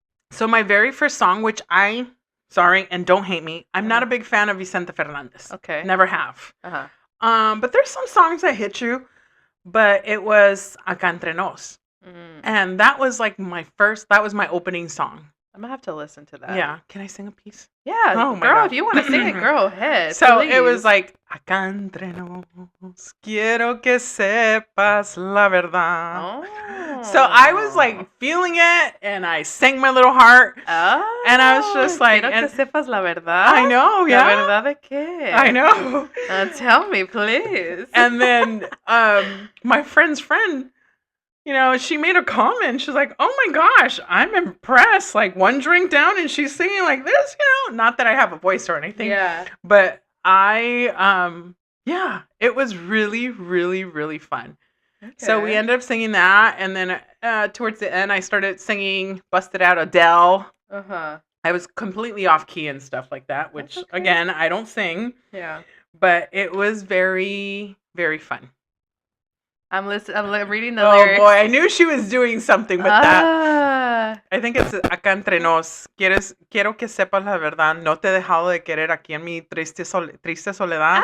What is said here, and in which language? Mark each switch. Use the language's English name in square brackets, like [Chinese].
[English] So my very first song, which sorry, and don't hate me, I'm not a big fan of Vicente Fernandez. Okay. Never have. Uh-huh. But there's some songs that hit you, but it was Acá Entre Nos. And that was like that was my opening song. I'm gonna have to listen to that. Yeah. Can I sing a piece? Yeah. Oh my girl, God. if you want to sing it, girl, ahead. So it was please. [Spanish] like, Acá Entre Nos, quiero que sepas la verdad. [English] Oh. So I was like feeling it, and I sang my little heart. Oh. And I was just like, [Spanish] Quiero que sepas la verdad. [English] I know, yeah. [Spanish] La verdad de qué? [English] I know. Tell me, please. And then my friend's friend, she made a comment. She's like, oh my gosh, I'm impressed. Like one drink down and she's singing like this, Not that I have a voice or anything. Yeah. But yeah, it was really, really, really fun. Okay. So we ended up singing that. And then towards the end, I started singing Busted Out Adele. Uh-huh. I was completely off key and stuff like that, which, again, I don't sing. Yeah. But it was very, very fun. I'm reading the lyrics. Oh boy, I knew she was doing something with that. I think it's Acá Entre Nos. [Spanish] Quiero que sepas la verdad. No te he dejado de querer aquí en mi triste soledad.